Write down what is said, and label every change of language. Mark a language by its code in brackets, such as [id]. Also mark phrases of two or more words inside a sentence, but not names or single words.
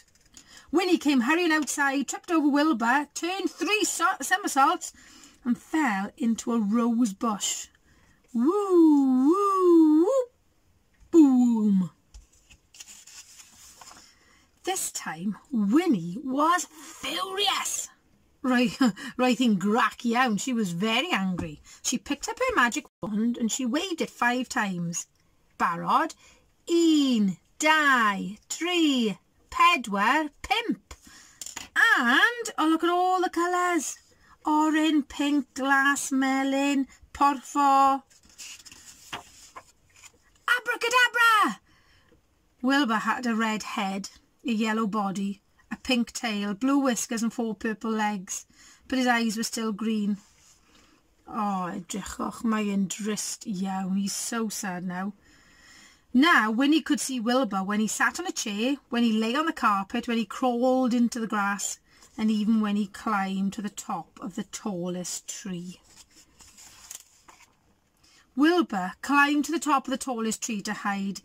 [en] Winnie came hurrying outside, tripped over Wilbur, turned 3 somersaults and fell into a rose bush. Woo, woo, woo, boom. This time, Winnie was furious. [cy] Roedd hi'n grac iawn. [en] She was very angry. She picked up her magic wand and she waved it 5 times. [cy] Barod. 1, 2, 3, 4, 5. [en] And, oh, look at all the colours. Orange, pink, glass, melon, porfo. Abracadabra! Wilbur had a red head, a yellow body, a pink tail, blue whiskers and 4 purple legs, but his eyes were still green. [cy] Oh, edrychwch, mae'n drist iawn. [en] He's so sad now. Now, Winnie could see Wilbur when he sat on a chair, when he lay on the carpet, when he crawled into the grass, and even when he climbed to the top of the tallest tree. Wilbur climbed to the top of the tallest tree to hide.